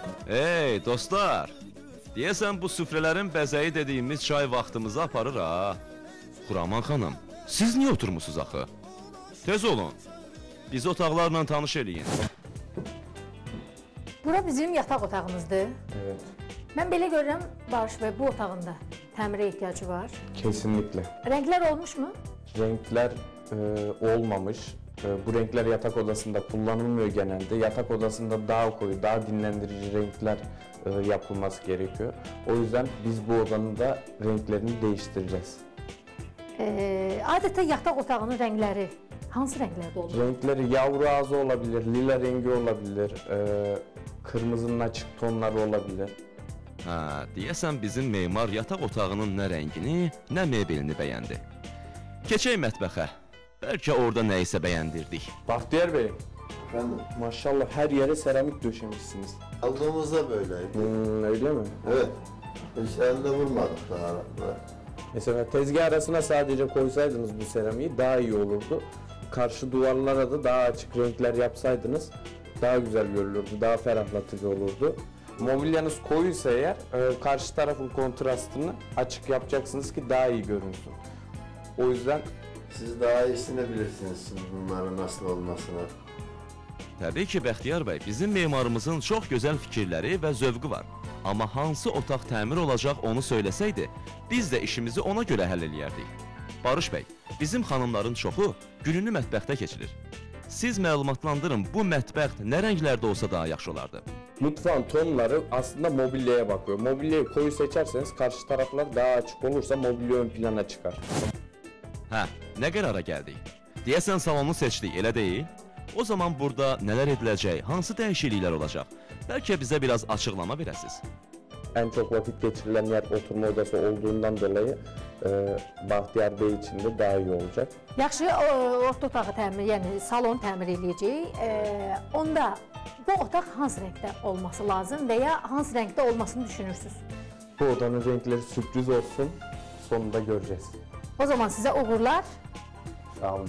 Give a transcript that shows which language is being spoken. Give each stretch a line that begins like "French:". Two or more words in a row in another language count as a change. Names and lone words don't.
Azerbaijani: Ey dostlar, deyəsən bu süfrələrin bəzəyi dediyimiz çay vaxtımızı aparır ha. Xuraman xanım, siz niyə oturmusunuz axı? Tez olun, bizi otaqlarla tanış eləyin. Bura bizim yataq otağımızdır.
Turkish: Evet.
Azerbaijani: Mən belə görürəm, Barış bəy, bu otağında təmirə ehtiyacı var.
Turkish: Kesinlikle. Renklər olmuş mu? Renkler olmamış. Bu renkler yatak odasında kullanılmıyor genelde. Yatak odasında daha koyu, daha dinlendirici renkler yapılması gerekiyor. O yüzden biz bu odanın da renklerini değiştireceğiz.
Azerbaijani: Adətə yataq otağının rəngləri hansı rənglərdə olur?
Turkish: Renkleri yavru ağzı olabilir, lila rengi olabilir, kırmızının açık tonları olabilir.
Azerbaijani: Hə, deyəsən bizim memar yataq otağının nə rəngini, nə mebelini bəyəndi. Keçək mətbəxə. Bəlkə orada nə isə bəyəndirdik.
Turkish: Bahtiyar Bey, Efendim, maşallah her yere seramik döşemişsiniz. aldığımızda böyleydi. Öyle mi? Evet, hiç elde vurmadık daha. Mesela tezgah arasına sadece koysaydınız bu seramiği daha iyi olurdu. Karşı duvarlara da daha açık renkler yapsaydınız daha güzel görülürdü, daha ferahlatıcı olurdu. Mobilyanız koyuysa eğer karşı tarafın kontrastını açık yapacaksınız ki daha iyi görünsün. O yüzden Siz daha iyisini bilirsiniz bunların nasıl olmasını.
Azerbaijani: Təbii ki, Bəxtiyar bəy, bizim memarımızın çox gözəl fikirləri və zövqü var. Amma hansı otaq təmir olacaq onu söyləsəydi, biz də işimizi ona görə həll eləyərdik. Barış bəy, bizim xanımların çoxu gününü mətbəxdə keçirir. Siz məlumatlandırın, bu mətbəxt nə rənglərdə olsa daha yaxşı olardı?
Turkish: Mutfağın tonları aslında mobilyaya bakıyor. Mobilyayı koyu seçerseniz karşı taraflar daha açık olursa mobilya ön plana çıkar.
Azerbaijani: Hə, nə qərara gəldik? Deyəsən salonu seçdik, elə deyil? O zaman burada nələr ediləcək, hansı dəyişikliklər olacaq? Bəlkə bizə biraz açıqlama verəsiniz.
Turkish: En çok vakit geçirilen yer oturma odası olduğundan dolayı Bahtiyar Bey için de daha iyi olacak.
Azerbaijani: Yaxşı, orta otağı təmir, yəni salon təmir eləyəcək. Onda bu otaq hansı rəngdə olması lazım və ya hansı rəngdə olmasını düşünürsünüz?
Turkish: Bu odanın renkleri sürpriz olsun, sonunda göreceğiz.
Azerbaijani: O zaman sizə uğurlar. Sağ olun,